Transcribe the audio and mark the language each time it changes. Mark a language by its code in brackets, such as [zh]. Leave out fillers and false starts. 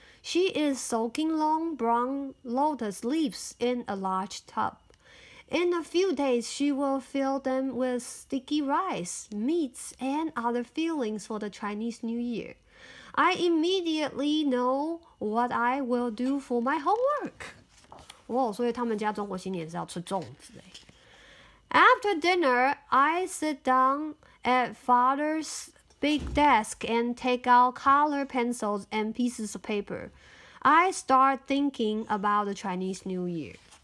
[en] She is soaking long brown lotus leaves in a large tub. In a few days, she will fill them with sticky rice, meats, and other fillings for the Chinese New Year. I immediately know what I will do for my homework. [zh] 哦，所以他们家中国新年是要吃粽子欸。 [en] After dinner, I sit down at Father's big desk and take out color pencils and pieces of paper. I start thinking about the Chinese New Year.